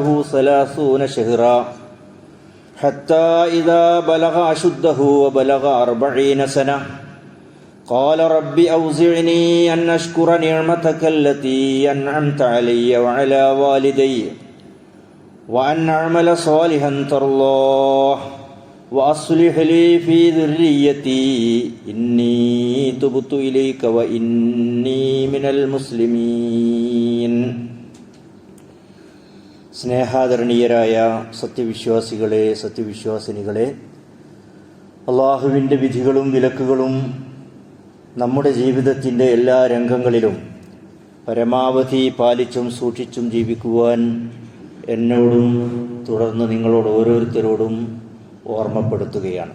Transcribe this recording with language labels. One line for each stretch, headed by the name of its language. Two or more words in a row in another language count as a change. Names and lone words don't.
Arabic: 30 شهرا حتى إذا بلغ أشده وبلغ 40 سنة قال رب أوزعني أن أشكر نعمتك التي أنعمت علي وعلى والدي وأن أعمل صالحا ترضاه وأصلح لي في ذريتي إني تبت إليك وإني من المسلمين.
Malayalam: സ്നേഹാദരണീയരായ സത്യവിശ്വാസികളെ, സത്യവിശ്വാസിനികളെ, അള്ളാഹുവിൻ്റെ വിധികളും വിലക്കുകളും നമ്മുടെ ജീവിതത്തിൻ്റെ എല്ലാ രംഗങ്ങളിലും പരമാവധി പാലിച്ചും സൂക്ഷിച്ചും ജീവിക്കുവാൻ എന്നോടും തുടർന്ന് നിങ്ങളോട് ഓരോരുത്തരോടും ഓർമ്മപ്പെടുത്തുകയാണ്.